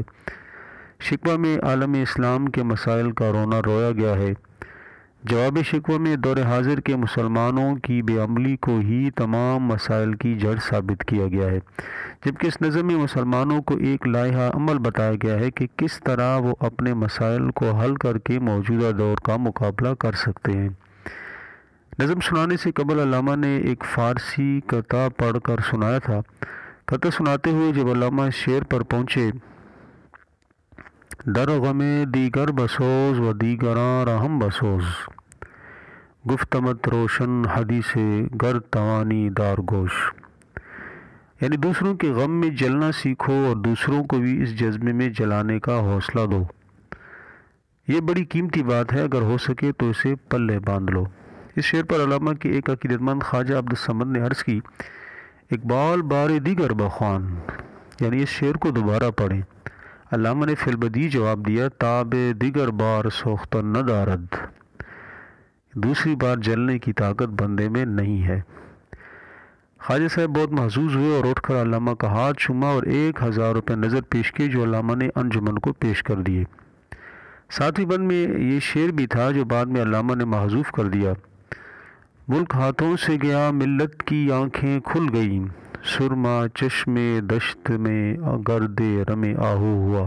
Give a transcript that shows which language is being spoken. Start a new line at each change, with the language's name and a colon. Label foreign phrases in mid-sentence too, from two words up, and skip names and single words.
Urdu: شکوہ میں عالم اسلام کے مسائل کا رونا رویا گیا ہے، جواب شکوہ میں دور حاضر کے مسلمانوں کی بے عملی کو ہی تمام مسائل کی جڑ ثابت کیا گیا ہے، جبکہ اس نظم میں مسلمانوں کو ایک لائحہ عمل بتایا گیا ہے کہ کس طرح وہ اپنے مسائل کو حل کر کے موجودہ دور کا مقابلہ کر سکتے ہیں۔ نظم سنانے سے قبل علامہ نے ایک فارسی قطعہ پڑھ کر سنایا تھا۔ قطعہ سناتے ہوئے جب علامہ شعر پر پہنچے،
Persian: در غم دیگر بسوز و دیگراں رحم بسوز، گفتمت روشن حدیث گر توانی دار گوش،
Urdu: یعنی دوسروں کے غم میں جلنا سیکھو اور دوسروں کو بھی اس جذبے میں جلانے کا حوصلہ دو۔ یہ بڑی قیمتی بات ہے، اگر ہو سکے تو اسے پلے باندھ لو۔ اس شعر پر علامہ کے ایک عقیدت مند خواجہ عبدالصمد نے عرض کی، اقبال
Persian: بار دیگر بخوان،
Urdu: یعنی اس شعر کو دوبارہ پڑھیں۔ علامہ نے فی البدیہہ جواب دیا،
Persian: تاب دیگر بار سوختن نہ دارد،
Urdu: دوسری بار جلنے کی طاقت بندے میں نہیں ہے۔ خواجہ صاحب بہت محظوظ ہوئے اور اٹھ کر علامہ کا ہاتھ چوما اور 1000 روپے نظر پیش کیے جو علامہ نے انجمن کو پیش کر دیے۔ ساتویں بند میں یہ شعر بھی تھا جو بعد میں علامہ نے محذوف کر دیا، ملک ہاتھوں سے گیا ملت کی آنکھیں کھل گئیں، سرما چشم دشت میں گرد رم آہو ہوا۔